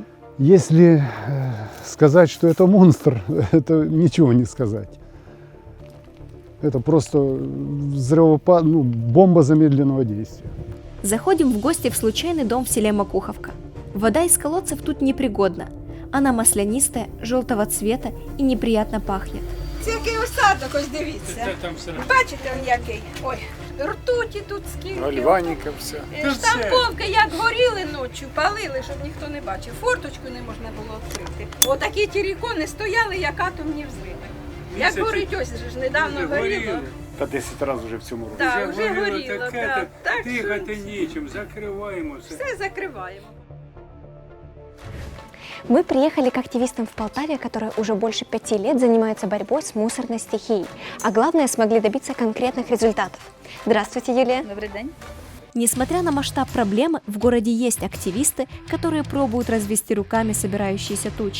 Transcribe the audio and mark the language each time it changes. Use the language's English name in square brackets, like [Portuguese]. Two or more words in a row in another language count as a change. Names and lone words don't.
[Russian] Если сказать, что это монстр, это ничего не сказать. Это просто бомба замедленного действия. Заходим в гости в случайный дом в селе Макуховка. Вода из колодцев тут непригодна. Она маслянистая, желтого цвета и неприятно пахнет. [Ukrainian] Це який осадок, ось дивіться. Бачите, он який? Ой, ртуті тут скільки. Гальваніка все. Штамповки як горіли ночі, палили, щоб ніхто не бачив. Форточку не можна було відкрити. Отакі тірікони стояли, як атомні взриви. Як горить, ось ж недавно горіло. Та 10 разів вже в цьому році. Так, вже горіло. Так, Дихати нічим, закриваємо все. все закриваємо. [Russian] Мы приехали к активистам в Полтаве, которые уже больше 5 лет занимаются борьбой с мусорной стихией, а главное, смогли добиться конкретных результатов. Здравствуйте, Юлия. Добрый день. Несмотря на масштаб проблемы, в городе есть активисты, которые пробуют развести руками собирающиеся тучи.